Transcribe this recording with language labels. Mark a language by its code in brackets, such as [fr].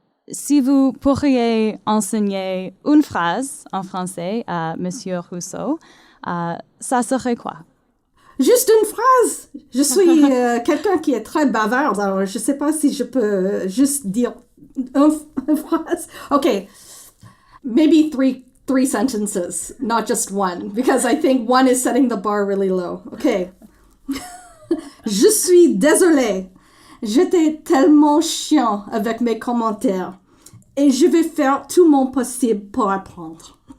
[fr] Si vous pourriez enseigner une phrase en français à Monsieur Rousseau, ça serait quoi? Juste une phrase. Je suis quelqu'un qui est très bavard, alors je ne sais pas si je peux juste dire une phrase. [en] Okay, maybe three sentences, not just one, because I think one is setting the bar really low. [fr] Okay. Je suis désolée. J'étais tellement chiant avec mes commentaires et je vais faire tout mon possible pour apprendre.